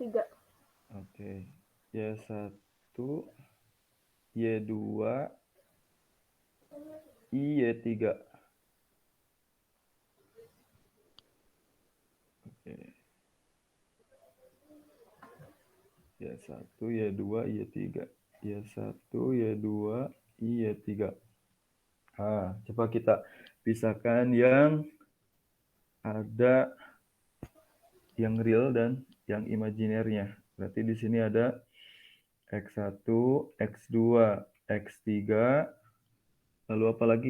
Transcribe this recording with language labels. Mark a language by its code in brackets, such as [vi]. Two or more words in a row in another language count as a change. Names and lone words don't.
[id] Oke. Y1 Y2 Y3. Oke. Y1 Y2 Y3. Y1 Y2 Y3. Coba kita pisahkan yang ada yang real dan yang imajinernya. Berarti di sini ada X1, X2, X3, lalu apa lagi?